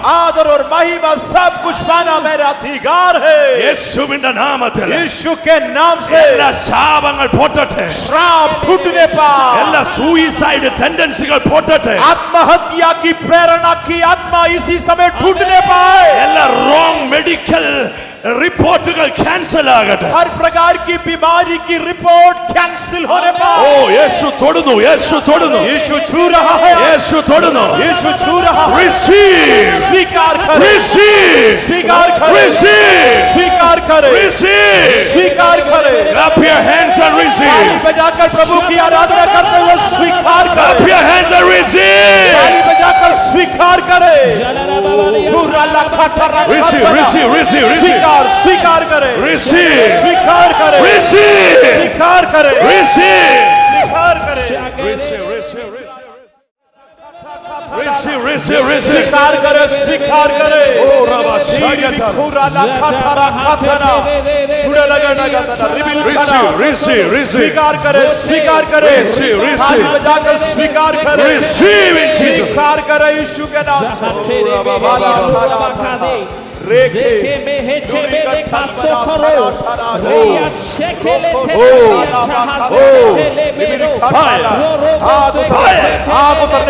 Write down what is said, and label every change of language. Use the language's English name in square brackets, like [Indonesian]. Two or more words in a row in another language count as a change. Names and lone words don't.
[Hindi] आदर और महिमा सब कुछ पाना मेरा अधिकार है [Malayalam] യേശുവിന്റെ നാമത്തിൽ [Hindi] यीशु के नाम से [Malayalam] എല്ലാ ശാപങ്ങൾ പൊട്ടട്ടെ. [Hindi] श्राप टूटने पर [Malayalam] എല്ലാ [English] suicide tendencies [Malayalam] പൊട്ടട്ടെ. [Hindi] आत्महत्या की प्रेरणा की आत्मा इसी समय टूटने पाए [Malayalam] എല്ലാ [English] wrong medical reports [Malayalam] ക്യാൻസൽ ആകട്ടെ. [Hindi] हर प्रकार की बीमारी की रिपोर्ट कैंसिल होने ഓ पर [Malayalam] യേശു തൊടുന്നു, യേശു തൊടുന്നു, [Hindi] यीशु छू रहा है [Malayalam] യേശു തൊടുന്നു. [Hindi] यीशु छू रहा है [English] Receive, [Hindi] स्वीकार करे [English] receive, [Hindi] स्वीकार करे [English] receive, [Hindi] स्वीकार करे [English] receive. [Hindi] स्वीकार करे [English] Clap your hands and [Hindi] ताली [English] receive. [Hindi] बजाकर प्रभु की आराधना करते हुए स्वीकार [English] Clap [Hindi] करे [English] your hands and receive. [Hindi] ताली बजाकर स्वीकार करे [English] Receive, receive, receive, receive. [Hindi] स्वीकार स्वीकार करे [English] Receive, [Hindi] स्वीकार करे [English] receive, [Hindi] स्वीकार करे [English] receive. [Hindi] स्वीकार करे [English] Receive, receive, receive, receive, receive. [Hindi] स्वीकार करे स्वीकार करे Oh, Rabba Shagata. [English] Receive, receive, receive. [Hindi] स्वीकार करे स्वीकार करे [English] Receive, receive. [Hindi] ताली बजाकर स्वीकार करे [English] Receive in Jesus. [Hindi] स्वीकार करे यीशु के नाम से आग उतरने